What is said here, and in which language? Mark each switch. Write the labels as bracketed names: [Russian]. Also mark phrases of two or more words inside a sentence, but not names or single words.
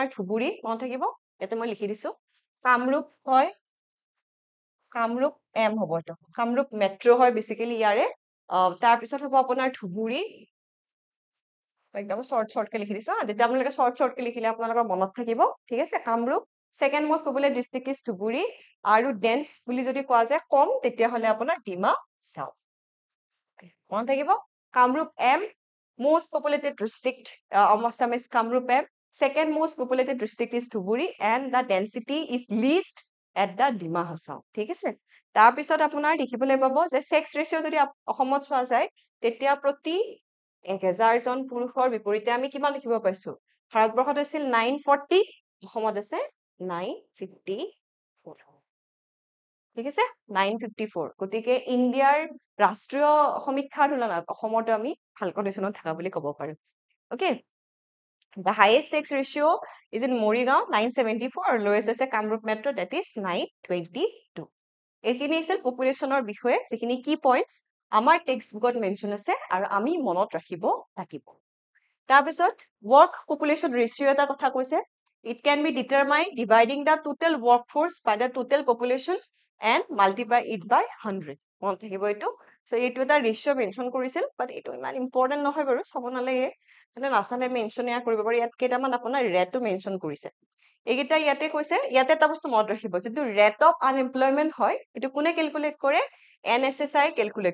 [Assamese] ধুবুৰী মনত থাকিব ইয়াতে মই লিখি দিছো কামৰূপ হয় কামৰূপ এম হ'ব এইটো কামৰূপ মেট্ৰ' হয় বেসিক্যালি ইয়াৰে তাৰপিছত হ'ব আপোনাৰ ধুবুৰী একদম শৰ্টকে লিখি দিছো যেতিয়া আপোনালোকে শৰ্টকে লিখিলে আপোনালোকৰ মনত থাকিব ঠিক আছে কামৰূপ [English] second most populated district is [Assamese] ধুবুৰী আৰু ডেন্স বুলি যদি কোৱা যায় কম তেতিয়া হলে আপোনাৰ ডিমা চাও মনত থাকিব কামৰূপ এম [English] most populated district of Assam is Kamrup M. Second most populated district is Dhuburi and the density is least at the Dima Hasao. [Assamese] ঠিক আছে তাৰপিছত আপোনাৰ দেখিবলৈ পাব যে [English] sex ratio [Assamese] যদি অসমত চোৱা যায় তেতিয়া প্ৰতি 1000 জন পুৰুষৰ বিপৰীতে আমি কিমান দেখিব পাইছো ভাৰতবৰ্ষত আছিল 940 অসমত আছে 954 ঠিক আছে 954 গতিকে ইণ্ডিয়াৰ ৰাষ্ট্ৰীয় সমীক্ষাৰ তুলনাত অসমতো আমি ভাল কণ্ডিশ্যনত থাকা বুলি ক'ব পাৰো ওকে [English] the highest sex ratio is in Morigaon 974 [Assamese] আৰু lowest আছে কামৰূপ মেট্ৰ [English] that is 922 [Assamese] এইখিনি আছিল পপুলেশ্যনৰ বিষয়ে যিখিনি কি পইণ্টছ আমাৰ [English] text bookত [Assamese] মেনশ্যন আছে আৰু আমি মনত ৰাখিব লাগিব তাৰপিছত [English] work population ratio [Assamese] এটা কথা কৈছে [English] it can be determined dividing the total workforce by the total population and multiply it by 100 [Assamese] মনত থাকিব এইটো সো এইটো এটা ৰেচিও মেনশ্যন কৰিছিল বাট এইটো ইমান ইম্পৰ্টেন্ট নহয় বাৰু চাব নালাগে মানে নাচালে মেনশ্যন কৰিব পাৰি ইয়াত কেইটামান আপোনাৰ ৰেটটো মেনশ্যন কৰিছে এইকেইটা ইয়াতে কৈছে ইয়াতে এটা বস্তু মনত ৰাখিব যেটো [English] rate of unemployment [Assamese] হয় এইটো কোনে ক্যালকুলেট কৰে NSSI ক্যালকুলেট